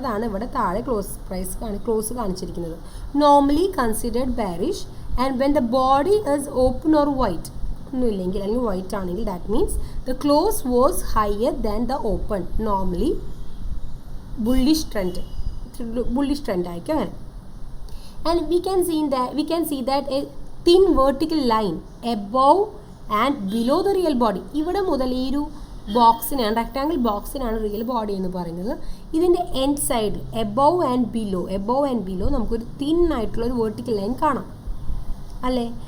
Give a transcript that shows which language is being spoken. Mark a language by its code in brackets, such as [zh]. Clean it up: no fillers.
[ml] അതാണ് ഇവിടെ താഴെ ക്ലോസ് കാണിച്ചിരിക്കുന്നത്. [en] normally considered bearish and when the body is open or white, [ml] ഒന്നുമില്ലെങ്കിൽ അല്ലെങ്കിൽ വൈറ്റ് ആണെങ്കിൽ [en] That means the close was higher than the open. [ml] Normally bullish trend ആയിരിക്കും അങ്ങനെ. [en] And we can see that a thin vertical line above and below the real body. [ml] ഇവിടെ മുതൽ ഈ ഒരു ബോക്സിനാണ്, rectangle ബോക്സിനാണ് real body എന്ന് പറയുന്നത്. ഇതിൻ്റെ end side above and below നമുക്കൊരു തിൻ ആയിട്ടുള്ള ഒരു വേർട്ടിക്കൽ ലൈൻ കാണാം അല്ലേ.